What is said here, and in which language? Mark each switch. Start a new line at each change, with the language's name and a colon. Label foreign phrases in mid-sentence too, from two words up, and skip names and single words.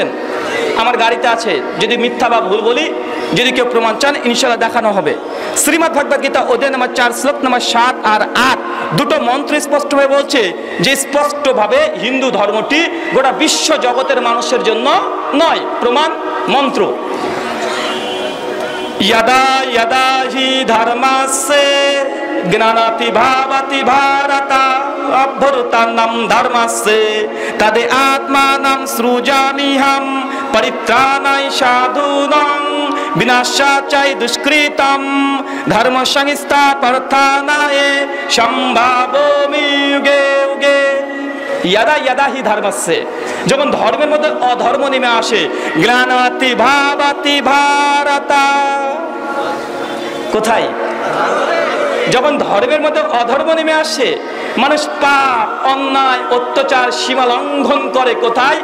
Bangla: আমার গাড়িতে আছে, যদি মিথ্যা বা ভুল বলি, যদি কেউ প্রমাণ চান ইনশাআল্লাহ দেখানো হবে। শ্রীমদ্ ভাগবত গীতা অধ্যায় নম্বর 4 শ্লোক নম্বর 7 আর 8 দুটো মন্ত্র স্পষ্টভাবে বলছে যে স্পষ্টভাবে হিন্দু ধর্মটি গোটা বিশ্ব জগতের মানুষের জন্য নয়। প্রমাণ মন্ত্র,
Sanskrit: यदा यदा हि धर्मस्य ज्ञानाति भावति भारत अभ्युत्थानं धर्मस्य तदे आत्मानं सृजाम्यहं परित्राणाय साधूनां विनाशाय दुष्कृतं धर्म संस्थापनाय संभावयामि युगे युगे। यदा यदा हि धर्मस्य,
Bangla: যখন ধর্মের মধ্যে অধর্ম নেমে আসে,
Sanskrit: জ্ঞানাতি ভাবাতি ভারত,
Bangla: কোথায়? যখন ধর্মের মধ্যে অধর্ম নেমে আসে, মানুষ পাপ অন্যায় অত্যাচার সীমা লঙ্ঘন করে, কোথায়?